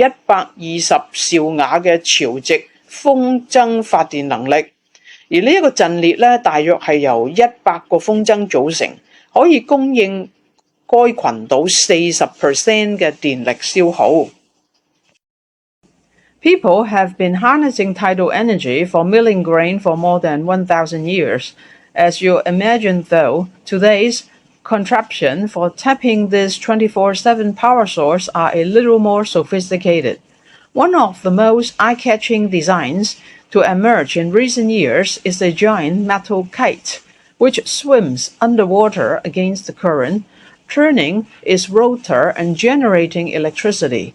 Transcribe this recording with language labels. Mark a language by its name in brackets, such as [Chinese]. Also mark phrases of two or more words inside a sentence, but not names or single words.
[Cantonese] 120 兆瓦嘅潮汐風箏發電能力，而呢一個陣列咧大約係由100個風箏組成，可以供應該群島40% 嘅電力消耗。 [English] People have been harnessing tidal energy for milling grain for more than 1,000 years. As you imagine, though, today's contraption for tapping this 24/7 power source are a little more sophisticated. One of the most eye-catching designs to emerge in recent years is a giant metal kite, which swims underwater against the current, turning its rotor and generating electricity.